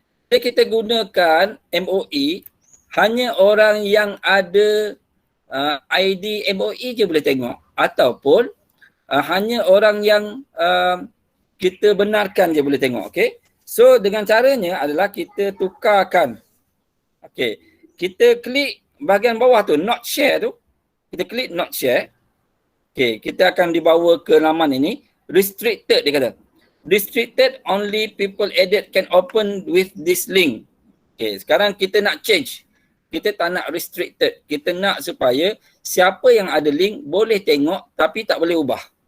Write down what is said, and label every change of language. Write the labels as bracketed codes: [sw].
[ms] Bila kita gunakan MOE, hanya orang yang ada ID MOE je boleh tengok, ataupun hanya orang yang kita benarkan je boleh tengok. Okey. So dengan caranya adalah kita tukarkan. Okey. Kita klik bahagian bawah tu, not share tu. Kita klik not share. Okey, kita akan dibawa ke laman ini. Restricted dia kata. [en] Restricted, only people added can open with this link. [ms] Okay, sekarang kita nak change. Kita tak nak restricted. Kita nak supaya siapa yang ada link boleh tengok tapi tak boleh ubah.